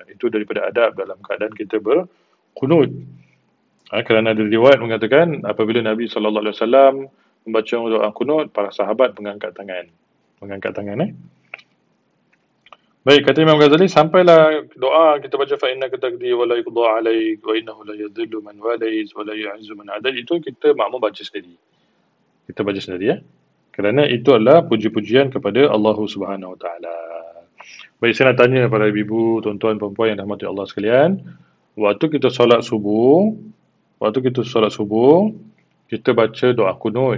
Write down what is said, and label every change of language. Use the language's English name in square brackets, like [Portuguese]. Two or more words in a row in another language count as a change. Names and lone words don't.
[Malay] Itu daripada adab dalam keadaan kita berqunut. Kerana ada riwayat mengatakan apabila Nabi SAW membaca doa qunut, para sahabat mengangkat tangan. Baik, kata Imam Ghazali, sampailah doa kita baca [Arabic] فإنك تقضي ولا يقضى عليك وإنه لا يذل من واليت ولا يعز من عاديت, [Malay] itu kita makmum baca sendiri. Kerana itu adalah puji-pujian kepada [Arabic] الله سبحانه وتعالى. [Malay] Baik, saya nak tanya para ibu, tuan-tuan, perempuan yang dirahmati Allah sekalian, waktu kita solat subuh, kita baca doa kunut.